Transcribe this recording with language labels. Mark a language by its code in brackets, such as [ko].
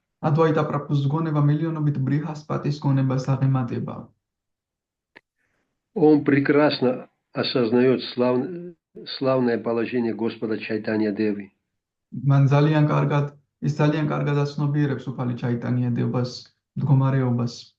[ka] Адвайта Прабхус გონება მილიონობით ბრიჰასპატის გონებას აღემატება. [ru] Он прекрасно осознает славное положение Господа Чайтанья Девы. [ka] მან ძალიან კარგად აცნობიერებს უფალი ჩაიტანია დევას მდგომარეობას.